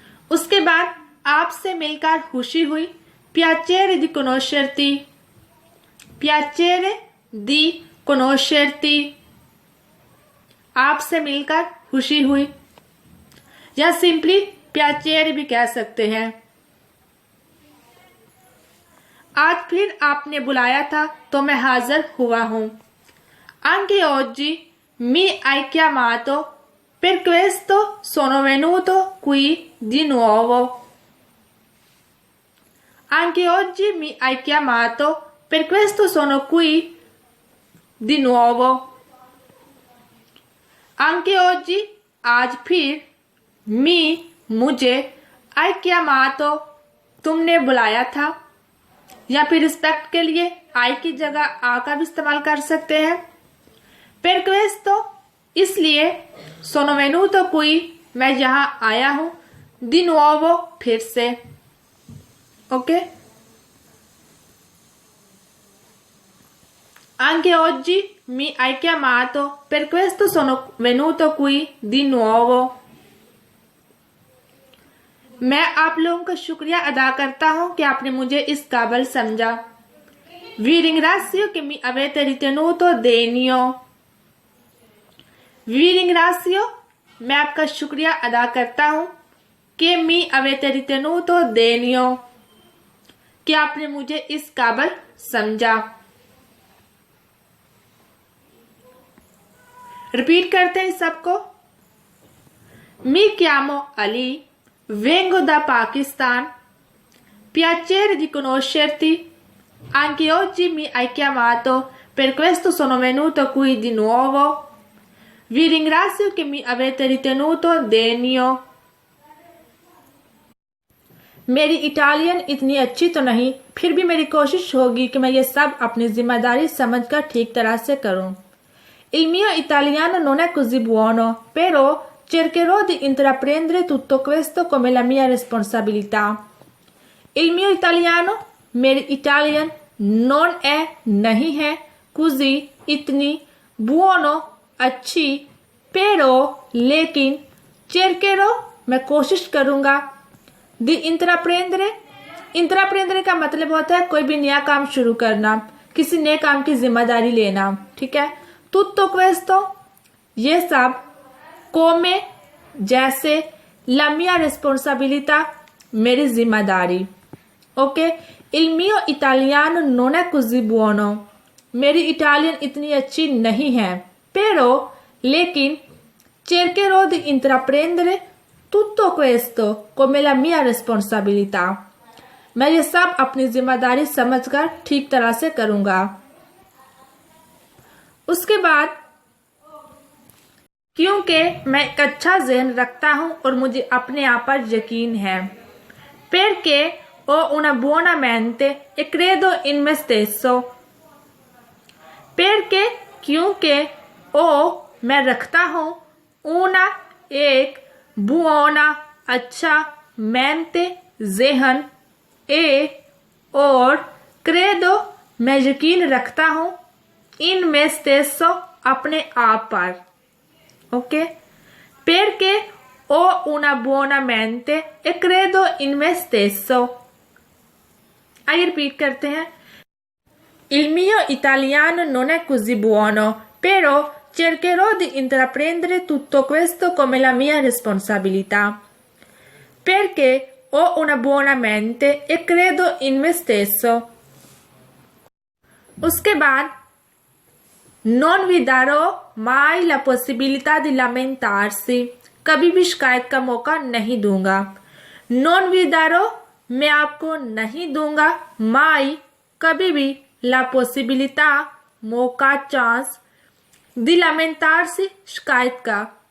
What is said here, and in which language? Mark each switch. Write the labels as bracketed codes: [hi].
[hi] उसके बाद आपसे मिलकर खुशी हुई। [it] पियाचेरे दी कोनोशर्ती, पियाचेरे दी कोनोशर्ती, [hi] आपसे मिलकर खुशी हुई, या सिंपली पियाचेरे भी कह सकते हैं। आज फिर आपने बुलाया था तो मैं हाजिर हुआ हूं। [it] Anche oggi mi hai chiamato, per questo sono venuto qui di nuovo. Anche oggi mi hai chiamato, per questo sono qui di nuovo. Anche oggi, [hi] आज फिर, [it] मी [hi] मुझे, [it] hai chiamato [hi] तुमने बुलाया था, या फिर रिस्पेक्ट के लिए आई की जगह आ का भी इस्तेमाल कर सकते हैं। [it] Per questo, [hi] इसलिए, [it] sono venuto qui, [hi] मैं यहां आया हूं, [it] di nuovo, [hi] फिर से। Okay. [it] Anche oggi mi hai chiamato, per questo sono venuto qui di nuovo. [hi] मैं आप लोगों का शुक्रिया अदा करता हूं कि आपने मुझे इस काबिल समझा। [it] Vi ringrazio che mi avete ritenuto degno. Vi ringrazio, [hi] मैं आपका शुक्रिया अदा करता हूं कि [it] mi avete ritenuto degno, [hi] कि आपने मुझे इस काबिल समझा। रिपीट करते हैं सबको। [it] Mi chiamo Ali, vengo da Pakistan, piacere di conoscerti, anche oggi mi hai chiamato, per questo sono venuto qui di nuovo. Vi ringrazio che mi avete ritenuto degno. [hi] मेरी इटालियन इतनी अच्छी तो नहीं, फिर भी मेरी कोशिश होगी कि मैं ये सब अपनी जिम्मेदारी समझकर ठीक तरह से करूं। [it] Il mio italiano non è così buono, però cercherò di intraprendere tutto questo come la mia responsabilità. Il mio italiano, [hi] मेरी इटालियन, [it] non è, [hi] नहीं है, [it] così, [hi] इतनी, [it] buono, [hi] अच्छी, [it] pero, [hi] लेकिन, [it] cercherò, [hi] मैं कोशिश करूंगा, [it] di intraprendere, [hi] intraprendere का मतलब होता है कोई भी नया काम शुरू करना, किसी नए काम की जिम्मेदारी लेना, ठीक है। [it] tutto questo, [hi] ये सब, [it] come, [hi] जैसे, [it] la mia responsabilità, [hi] मेरी जिम्मेदारी। Okay. [it] il mio italiano non è così buono, [hi] मेरी इटालियन इतनी अच्छी नहीं है, [it] però, [hi] लेकिन, [it] cercherò di intraprendere tutto questo come la mia responsabilità, [hi] मैं ये सब अपनी जिम्मेदारी समझकर ठीक तरह से करूंगा। उसके बाद, क्योंकि मैं एक अच्छा ज़हन रखता हूं और मुझे अपने आप पर यकीन है। [it] perché ho una buona mente e credo in me stesso, perché, [hi] क्योंकि, [it] ओ, [hi] मैं रखता हूं, [it] una, [hi] एक, [it] buona, [hi] अच्छा, [it] mente, [hi] ज़हन, [it] e, [hi] और, [it] credo, [hi] मैं यकीन रखता हूं, [it] in me stesso, [hi] अपने आप पर। Okay. [it] perché ho una buona mente e credo in me stesso। [hi] आइए रिपीट करते हैं। [it] Il mio italiano non è così buono, però cercherò di intraprendere tutto questo come la mia responsabilità, perché ho una buona mente e credo in me stesso। [hi] उसके बाद [it] non vi darò mai la possibilità di lamentarsi, [hi] कभी भी शिकायत का मौका नहीं दूंगा। [it] non vi darò, [hi] मैं आपको नहीं दूंगा, [it] mai, [hi] कभी भी, [it] la possibilità, [hi] मौका, चांस, [it] di lamentarsi, [hi] शिकायत का।